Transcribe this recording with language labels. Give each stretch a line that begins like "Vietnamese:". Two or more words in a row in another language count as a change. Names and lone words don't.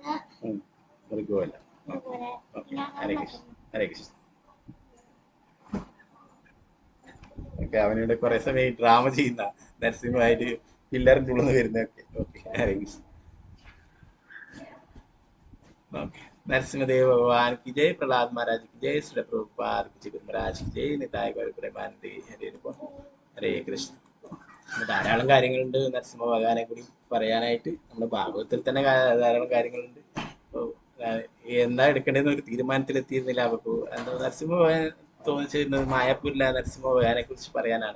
Malayalam: മൃഗമല്ല. ഹരേ കൃഷ്ണ, ഹരേ കൃഷ്ണ. ഓക്കെ, അവനോട് കുറെ സമയം ഡ്രാമ ചെയ്യുന്ന നരസിംഹമായിട്ട് പിള്ളേരും തുള്ളുന്നു വരുന്നൊക്കെ. ഓക്കെ, ഹരേ കൃഷ്ണ. ഓക്കെ, നരസിംഹദേവ് ഭഗവാൻ
Hindi: की जय, प्रहलाद महाराज की जय, श्री प्रभुपाद की महाराज की जय, निताय गौर प्रेमानंदे हरे
Malayalam: ഹരേ കൃഷ്ണ. ധാരാളം കാര്യങ്ങളുണ്ട് നരസിംഹ ഭഗവാനെ കൂടി പറയാനായിട്ട്. നമ്മുടെ ഭാഗവതത്തിൽ തന്നെ ധാരാളം കാര്യങ്ങളുണ്ട്. അപ്പോൾ എന്താ എടുക്കേണ്ടതെന്ന് ഒരു തീരുമാനത്തിലെത്തിയിരുന്നില്ല. അപ്പോൾ എന്താ നരസിംഹ ഭഗവാൻ തോന്നിച്ചിരുന്നത് മായാപൂരിലെ നരസിംഹ ഭഗവാനെ കുറിച്ച് പറയാനാണ്.